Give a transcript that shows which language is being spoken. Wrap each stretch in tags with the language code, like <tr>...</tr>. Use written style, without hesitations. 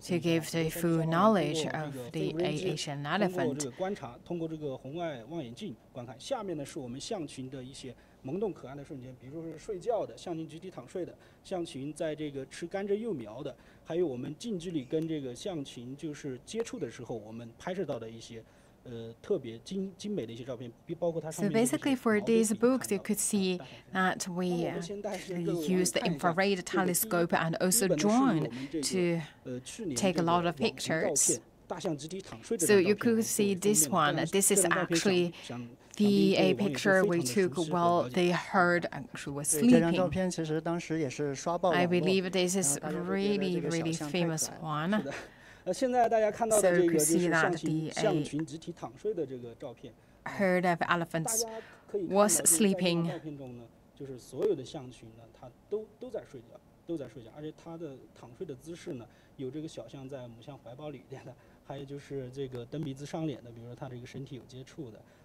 <en>To give the full knowledge of the Asian elephant.</en> <zh>通过这个观察，通过这个红外望远镜观看。下面呢是我们象群的一些萌动可爱的瞬间，比如说是睡觉的，象群集体躺睡的，象群在这个吃甘蔗幼苗的，还有我们近距离跟这个象群就是接触的时候，我们拍摄到的一些。特别精美的一些照片，包括它上</zh> <en>So</en> <zh>面。</zh> <en>basically, for these books, you could see that we use the infrared telescope and also drone to take a lot of pictures. So you could see this one. This is actually the picture we took while the herd actually was sleeping. I believe this is really famous one.</en> <zh>现在大家看到的这个就是象群集体躺睡的这个照片。</zh> <en>Herd of elephants was sleeping.</en> <zh>照片中呢，就是所有的象群呢，它都在睡觉，而且它的躺睡的姿势呢，有这个小象在母象怀抱里边的，还有就是这个蹬鼻子上脸的，比如说它这个身体有接触的，</zh>